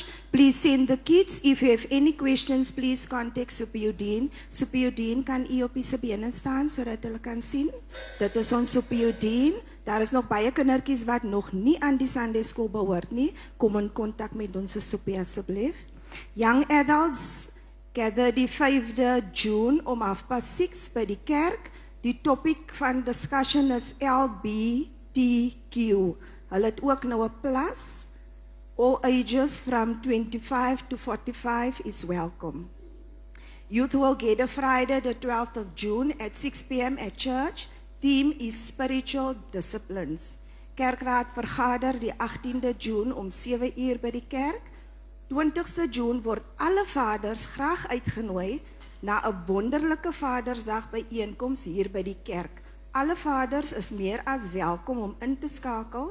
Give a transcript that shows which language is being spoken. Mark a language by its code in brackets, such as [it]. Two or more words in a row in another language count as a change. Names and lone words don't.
[en] Please send the kids. If you have any questions, please contact Super Eugene. [af] Super Eugene, kan u op die bene staan sodat hulle kan sien? Dit is ons Super Eugene. Daar is nog baie kindertjies wat nog nie aan die Sunday school behoort nie. Kom in kontak met ons Super asseblief. [en] Young adults gather [af] die 5de June om 6:30 by die kerk. Die topic van discussion is LGBTQ. Hulle het ook nou 'n plus. [en] All ages from 25 to 45 is welcome. Youth will gather Friday the 12th of June at 6 p.m. at church. Theme is spiritual disciplines. [af] Kerkraad vergader die 18de June om 7 uur by die kerk. 20ste June word alle vaders graag uitgenooi na 'n wonderlike Vadersdag byeenkoms hier by die kerk. Alle vaders is meer as welkom om in te skakel.